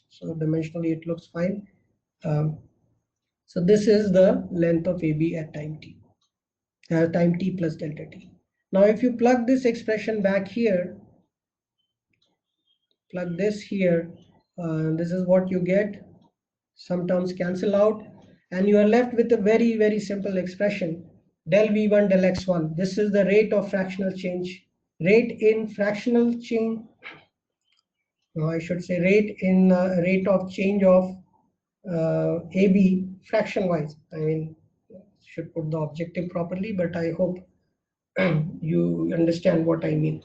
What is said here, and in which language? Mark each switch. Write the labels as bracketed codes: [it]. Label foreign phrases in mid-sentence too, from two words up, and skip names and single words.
[en] So dimensionally it looks fine. So this is the length of AB at time t, time t plus delta t. Now, if you plug this expression back here, plug this here, this is what you get. Some terms cancel out, and you are left with a very, very simple expression, del v1 del x1. This is the rate of fractional change. Rate in fractional change, no, I should say rate of change of AB fraction wise. I mean, should put the objective properly, but I hope you understand what I mean.